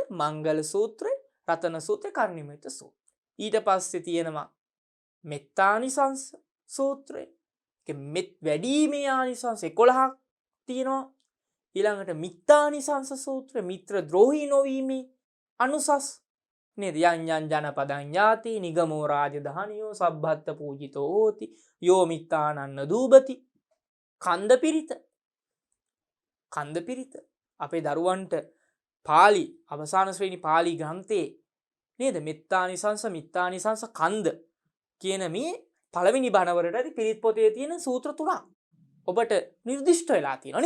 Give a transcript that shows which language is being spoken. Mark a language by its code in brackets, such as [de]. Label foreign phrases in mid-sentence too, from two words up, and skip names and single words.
[si] මංගල සූත්‍රය, රතන සූත්‍රය, කරණීයමෙත්ත සූත්‍රය. ඊට පස්සේ තියෙනවා මෙත්තානිසංස සූත්‍රය. මෙත් වැඩීමේ ආනිසංස 11ක් තියෙනවා. ඊළඟට මිත්තානිසංස සූත්‍රය මිත්‍ර ද්‍රෝහී නොවීමේ අනුසස් නේද? [pi] යං යං ජනපදං ඥාති නිගමෝ රාජධානියෝ සබ්බත්ත පූජිතෝ හෝති යෝ මිත්තානන්න දූපති. [si] කන්ද පිරිත අපේ දරුවන්ට පාලි අවසාන ශ්‍රේණි පාලි ග්‍රන්ථයේ නේද? මෙත්තානිසංස මිත්තානිසංස කන්ද කියන මේ පළවෙනි බණවලට පිරිත් පොතේ තියෙන සූත්‍ර තුනක් ඔබට නිර්දිෂ්ට වෙලා තියෙනවානේ.